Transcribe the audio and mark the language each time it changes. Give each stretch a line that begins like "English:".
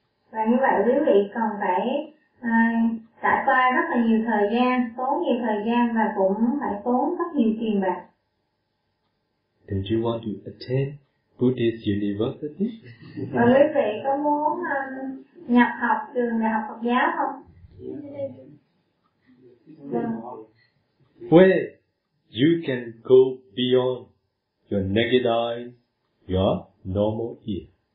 Vietnamese: Và như vậy quý vị còn phải trải qua rất là nhiều thời gian, tốn nhiều thời gian và cũng phải tốn rất nhiều tiền bạc.
English: Don't you want to attend Buddhist University?
Vietnamese: Và quý vị có muốn nhập học trường đại học Phật giáo không?
English: Where you can go beyond your naked eyes, your normal ear.